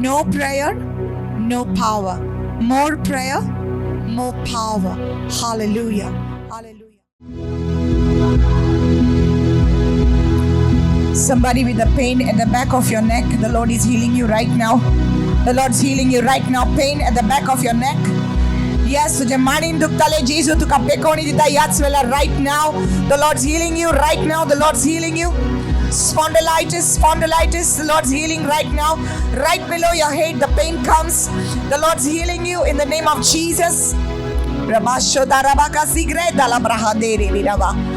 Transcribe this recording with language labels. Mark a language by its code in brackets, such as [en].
[en] No prayer, no power. More prayer, more power. Hallelujah. Hallelujah. Somebody with a pain at the back of your neck, the Lord is healing you right now. The Lord's healing you right now. Pain at the back of your neck. Yes, [kok] तुझे मांडीन दुखताले जेजू तुका बेकोणी दिता याच वेळा [en] right now. The Lord's healing you right now. The Lord's healing you. Spondylitis, the Lord's healing right now. Right below your head, the pain comes. The Lord's healing you in the name of Jesus. Rabashoda rabaka sigre dala brahadere virava.